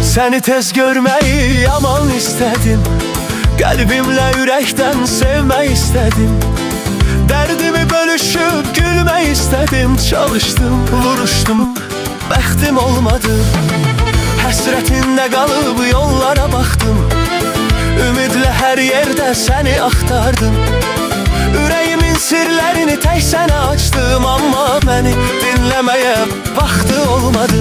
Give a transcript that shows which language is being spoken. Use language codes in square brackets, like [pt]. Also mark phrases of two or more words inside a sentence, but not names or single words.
[tr] Seni tez görmeyi yaman istedim. Kalbimle yürekten sevmeyi istedim. Derdimi bölüşüp gülmeyi istedim. Çalıştım, [az] vuruştum, bəxtim olmadı. Həsrətində qalıb yollara baxdım. Ümidlə hər yerdə səni axtardım. Ürəyimin sirlərini tək sənə açdım. Amma məni dinləməyə vaxtı olmadı.